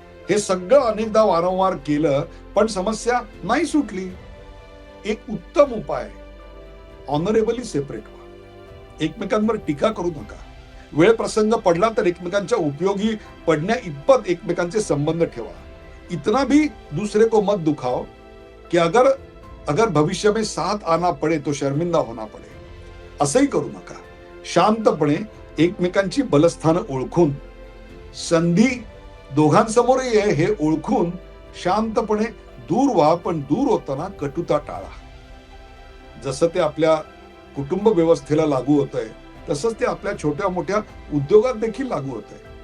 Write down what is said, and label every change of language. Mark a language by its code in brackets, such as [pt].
[mr] हे सगळं अनेकदा वारंवार केलं पण समस्या नाही सुटली, एक उत्तम उपाय, ऑनरेबली सेपरेट व्हा. एकमेकांवर टीका करू नका. वेळ प्रसंग पडला तर एकमेकांच्या उपयोगी पडण्या इतपत एकमेकांचे संबंध ठेवा. [hi] इतना भी दूसरे को मत दुखाओ कि अगर भविष्य में साथ आना पड़े तो शर्मिंदा होना पड़े. [mr] असंही करू नका. शांतपणे एकमेकांची बलस्थानं ओळखून, संधी दोघांसमोरही आहे हे ओळखून शांतपणे दूर व्हा, पण दूर होताना कटुता टाळा. जसं ते आपल्या कुटुंब व्यवस्थेला लागू होतंय तसंच ते आपल्या छोट्या मोठ्या उद्योगात देखील लागू होतंय.